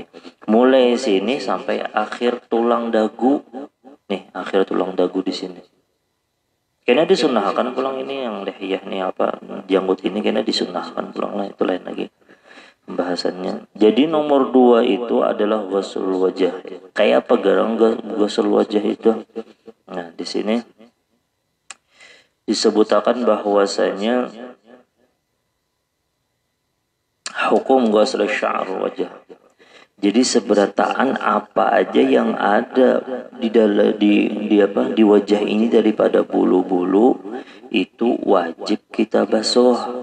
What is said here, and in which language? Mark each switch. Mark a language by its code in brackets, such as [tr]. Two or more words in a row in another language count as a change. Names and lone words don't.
[id] Mulai sini sampai akhir tulang dagu. [bjn] Nih, akhir tulang dagu di sini. Kena disunnahkan pulang ini yang lihiyah nih apa janggut ini kena disunnahkan pulang lah, itu lain lagi pembahasannya. [id] Jadi nomor 2 itu adalah [ar] غسل وجه. [id] Kayak apa garang [ar] غسل وجه [id] itu? Nah, di sini disebutkan bahwasanya hukum [ar] غسل شعر وجه. [id] Jadi seberataan apa aja yang ada di wajah ini daripada bulu-bulu itu wajib kita basuh.